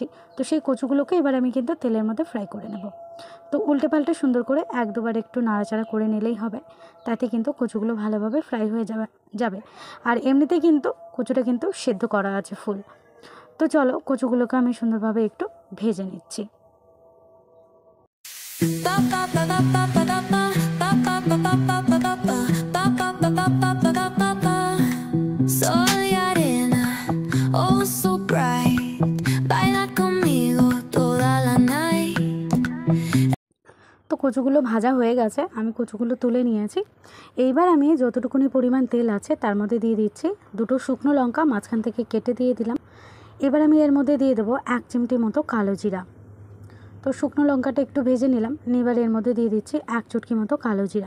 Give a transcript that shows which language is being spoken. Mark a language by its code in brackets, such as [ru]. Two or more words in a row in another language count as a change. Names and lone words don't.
[bn] তো সেই কচুগুলোকে এবার আমি কিন্তু তেলের মধ্যে ফ্রাই করে নেব। তো উল্টে পাল্টে সুন্দর করে এক দুবার একটু নাড়াচাড়া করে নিলেই হবে, তাতে কিন্তু কচুগুলো ভালোভাবে ফ্রাই হয়ে যাবে। আর এমনিতে কিন্তু কচুটা কিন্তু সেদ্ধ করা আছে ফুল। তো চলো, কচুগুলোকে আমি সুন্দরভাবে একটু ভেজে নিচ্ছি। [es] Soy arena, [en] oh so bright, [es] baila conmigo toda la night. [bn] তো কচুগুলো ভাজা হয়ে গেছে, আমি কচুগুলো তুলে নিয়েছি। এইবার আমি যতটুকুনি পরিমাণ তেল আছে তার মধ্যে দিয়ে দিচ্ছি দুটো শুকনো লঙ্কা, মাঝখান থেকে কেটে দিয়ে দিলাম। এবার আমি এর মধ্যে দিয়ে দেবো 1 চিমটি মতো কালো জিরা। তো শুকনো লঙ্কাটা একটু ভেজে নিলাম, এবার এর মধ্যে দিয়ে দিচ্ছি 1 চুটকি মতো কালো জিরা।